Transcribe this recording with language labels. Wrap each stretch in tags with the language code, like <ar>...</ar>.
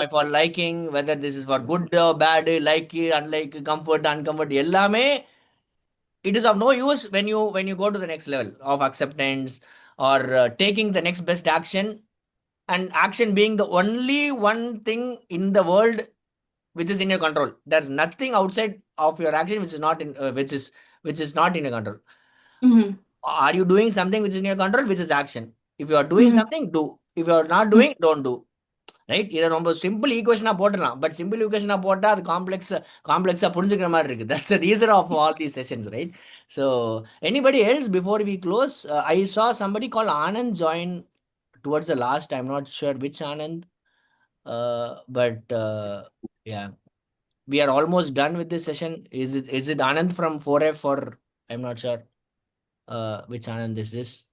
<en>my for liking, whether this is for good or bad, like, unlike, comfort, uncomfort,</en> <ta>எல்லாமே</ta> <en>it is of no use when you go to the next level of acceptance or taking the next best action, and action being the only one thing in the world which is in your control. There's nothing outside of your action which is not in which is not in your control. Are you doing something which is in your control, which is action? If you are doing something, do. If you are not doing, don't do.</en> <ta>Right, இதை ரொம்ப simple ஈக்குவேஷனாக போட்டுடலாம். But simple ஈக்குவேஷனாக போட்டால் அது காம்ப்ளெக்ஸாக புரிஞ்சுக்கிற மாதிரி இருக்குது.</ta> <en>That's the reason of all these sessions, right? So anybody else before we close? I saw somebody called Anand join towards the last. I'm not sure which Anand, but yeah, we are almost done with this session. Is it Anand from 4F, or I'm not sure which Anand is this?</en>